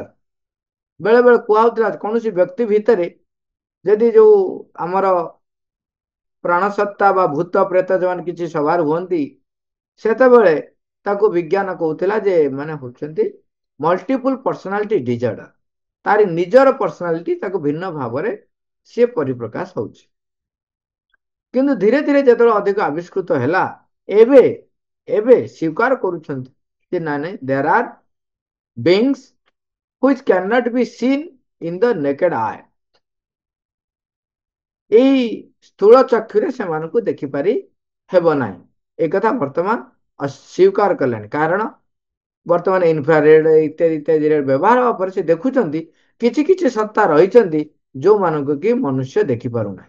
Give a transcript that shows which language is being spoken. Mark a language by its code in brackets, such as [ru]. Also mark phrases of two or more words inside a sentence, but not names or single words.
[or] ବେଳେ ବେଳେ କୁହାଯାଉଥିଲା କୌଣସି ବ୍ୟକ୍ତି ଭିତରେ ଯଦି ଯୋଉ ଆମର ପ୍ରାଣସତ୍ତା ବା ଭୂତ ପ୍ରେତ ଯୋଉମାନେ କିଛି ସବାର ହୁଅନ୍ତି, ସେତେବେଳେ ତାକୁ ବିଜ୍ଞାନ କହୁଥିଲା ଯେ ମାନେ ହଉଛନ୍ତି [en] multiple personality disorder. [or] ତାରି ନିଜର ପର୍ସନାଲିଟି ତାକୁ ଭିନ୍ନ ଭାବରେ ସିଏ ପରିପ୍ରକାଶ ହଉଛି। କିନ୍ତୁ ଧୀରେ ଧୀରେ ଯେତେବେଳେ ଅଧିକ ଆବିଷ୍କୃତ ହେଲା, ଏବେ ଏବେ ସ୍ୱୀକାର କରୁଛନ୍ତି ଯେ ନାଇଁ ନାଇଁ, [en] there are beings which cannot be seen in the naked eye. [or] ଏଇ ସ୍ଥୂଳ ଚକ୍ଷୁରେ ସେମାନଙ୍କୁ ଦେଖିପାରି ହେବ ନାହିଁ। ଏ କଥା ବର୍ତ୍ତମାନ ଅସ୍ୱୀକାର କଲେଣି। କାରଣ ବର୍ତ୍ତମାନ ଇନଫ୍ରାରେଡ ଇତ୍ୟାଦି ଇତ୍ୟାଦିରେ ବ୍ୟବହାର ହେବା ପରେ ସେ ଦେଖୁଛନ୍ତି କିଛି କିଛି ସତ୍ତା ରହିଛନ୍ତି ଯୋଉମାନଙ୍କୁ କି ମନୁଷ୍ୟ ଦେଖିପାରୁନାହିଁ।